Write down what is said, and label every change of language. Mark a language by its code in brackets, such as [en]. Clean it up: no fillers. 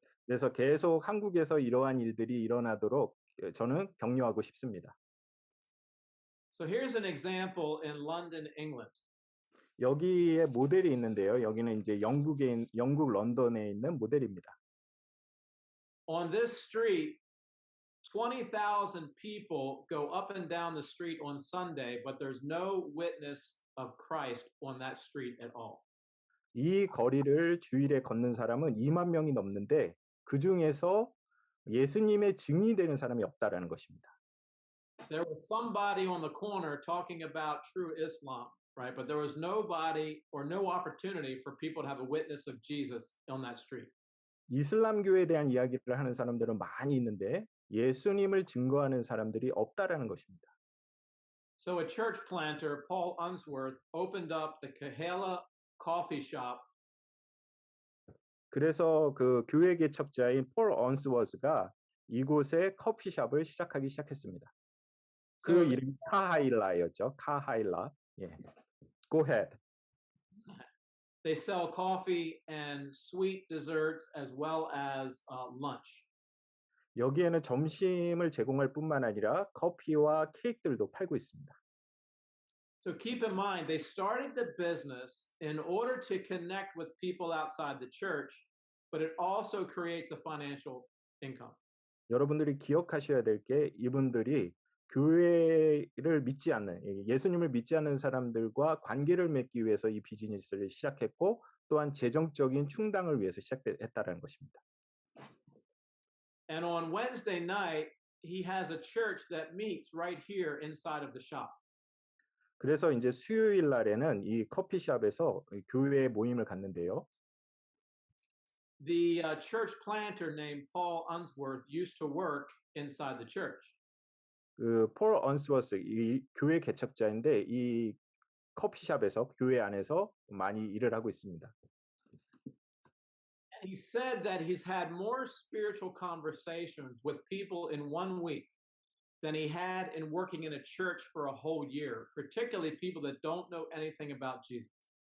[ko] 그래서 계속 한국에서 이러한 일들이 일어나도록 저는 격려하고 싶습니다. [en] So here's an example in London, England. [ko] 여기에 모델이 있는데요. 여기는 이제 영국 런던에 있는 모델입니다. [en] On this street, 20,000 people go up and down the street on Sunday, but there's no witness of Christ on that street at all. [ko] 이 거리를 주일에 걷는 사람은 2만 명이 넘는데 그 중에서 예수님의 증인이 되는 사람이 없다라는 것입니다. [en] There was somebody on the corner talking about true Islam, right? But there was nobody or no opportunity for people to have a witness of Jesus on that street. [ko] 이슬람교에 대한 이야기를 하는 사람들은 많이 있는데 예수님을 증거하는 사람들이 없다라는 것입니다. [en] So a church planter, Paul Unsworth, opened up the Kahela coffee shop. [ko] 그래서 그 교회 개척자인 폴 언스워스가 이곳에 커피숍을 시작했습니다. 그 [en] So [ko] 이름이 카하일라였죠. 카하일라. 예. [en] Go ahead. they sell coffee and sweet desserts as well as lunch. [ko] 여기에는 점심을 제공할 뿐만 아니라 커피와 케이크들도 팔고 있습니다. [en] So keep in mind, they started the business in order to connect with people outside the church, but it also creates a financial income. [ko] 여러분들이 기억하셔야 될 게 이분들이 교회를 믿지 않는 예수님을 믿지 않는 사람들과 관계를 맺기 위해서 이 비즈니스를 시작했고 또한 재정적인 충당을 위해서 시작했다라는 것입니다. [en] And on Wednesday night, he has a church that meets right here inside of the shop. [ko] 그래서 이제 수요일 날에는 이 커피숍에서 교회 모임을 갖는데요. [en] The church planter named Paul Unsworth used to work inside the church. [ko] 그 폴 언스워스 이 교회 개척자인데 이 커피숍에서 교회 안에서 많이 일을 하고 있습니다. [en] And he said that he's had more spiritual conversations with people in 1 week than he had in working in a church for a whole year, particularly people that don't know anything about Jesus.